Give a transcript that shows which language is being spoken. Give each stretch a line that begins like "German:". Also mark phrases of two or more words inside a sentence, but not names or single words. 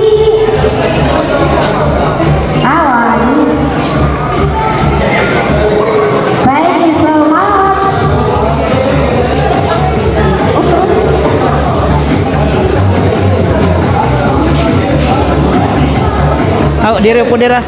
Waray: Awali.
English: Thank you so much.
Waray: Aw, diri po dira.